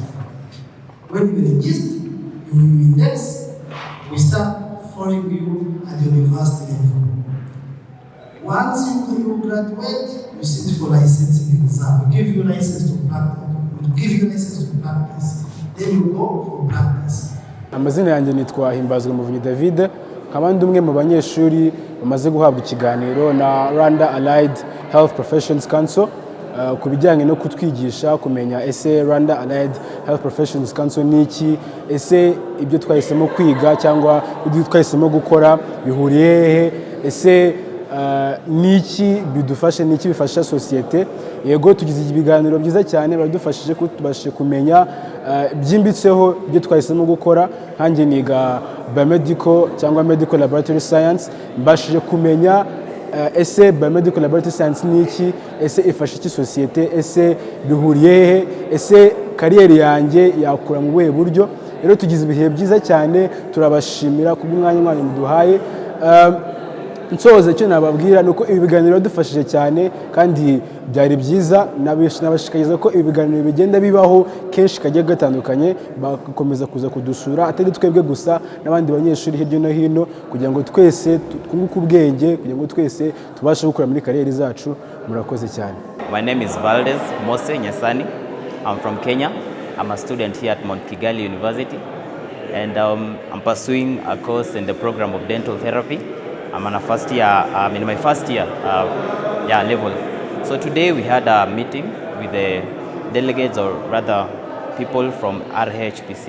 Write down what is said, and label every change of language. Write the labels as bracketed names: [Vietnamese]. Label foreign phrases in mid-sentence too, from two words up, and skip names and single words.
[English] When you register, you index, we start following you at the university level. Once you graduate, you sit for licensing exam. We give you license to practice. Then you go for practice. [Kinyarwanda] Amazina yanjye nitwa Himbazwe Muvunyi David, nkaba ndi umwe mu banyeshuri bamaze guhabwa ikiganiro na Rwanda Allied Health Professions Council ku bijyanye no kutwigisha kumenya ese Rwanda Allied Health Professions Council ni iki, ese ibyo twahisemo kwiga cyangwa ibyo twahisemo gukora bihuriye hehe, ese niki bidufashe, niki bifasha societe. Yego tugize ibiganiro byiza cyane, baradufashije ko tubashe kumenya byimbitseho ibyo twahisemo gukora. Hanjye niga biomedical cyangwa [English] medical laboratory science, [Kinyarwanda] mbashije kumenya ese [English] biomedical laboratory science [Kinyarwanda] ni iki, ese ifasha iki societe, ese bihuriye hehe, ese kariyeri yanjye yakura mu buhe buryo. Rero tugize ibihe byiza cyane, turabashimira kubw'umwanya mwanyu muduhaye. Nsoze cyo nababwira nuko ibi biganiro dufashije cyane kandi byari byiza. Nabashikariza ko ibi biganiro bigenda bibaho kenshi kajya gatandukanye, bakomeza kuza kudusura, atari twebwe gusa n'abandi banyeshuri hirya no hino, kugira ngo twese twunguke ubwenge, kugira ngo twese tubashe gukora muri kariyeri zacu. Murakoze cyane. [English] My name is Valdez Mose Nyasani. I'm from Kenya. I'm a student here at Mount Kigali University, and I'm pursuing a course in the program of dental therapy. I'm in my first year level. So today we had a meeting with the delegates, or rather people from RHPC.